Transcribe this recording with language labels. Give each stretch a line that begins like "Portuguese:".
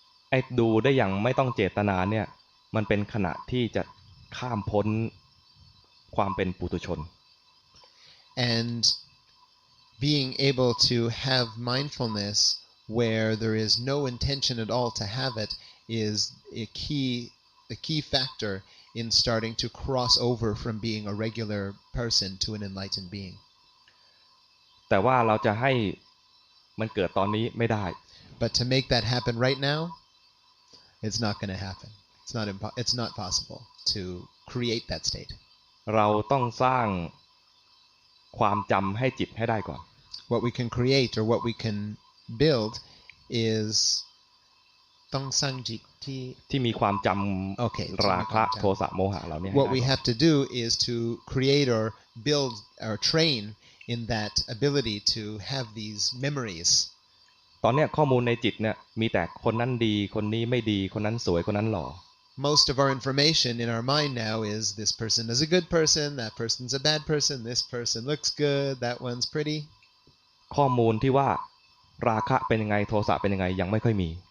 Thai: ไอ้ดูได้อย่างไม่ต้องเจตนาเนี่ยมันเป็นขณะที่จะข้ามพ้นความเป็นปุถุชน
English: And being able to have mindfulness where there is no intention at all to have it is a key factor in starting to cross over from being a regular person to an enlightened being.
Thai: แต่ว่าเราจะให้มันเกิดตอนนี้ไม่ได้
English: But to make that happen right now, it's not going to happen. It's not possible to create that state.
Thai: เราต้องสร้างความจำให้จิตให้ได้ก่อน
English: What we can create or what we can build is
Thai: ต้องสร้างจิตที่ มีความจำราคะโทสะโมหะเราเนี่ย
English: What we have to do is to create or build or train in that ability to have these memories.
Thai: ตอนเนี้ยข้อมูลในจิตเนี่ยมีแต่คนนั้นดีคนนี้ไม่ดีคนนั้นสวยคนนั้นหล่อ
English: Most of our information in our mind now is this person is a good person, that person's a bad person, this person looks good, that one's pretty.
Thai: ข้อมูลที่ว่าราคะเป็นยังไงโทสะเป็นยังไงยังไม่ค่อยมี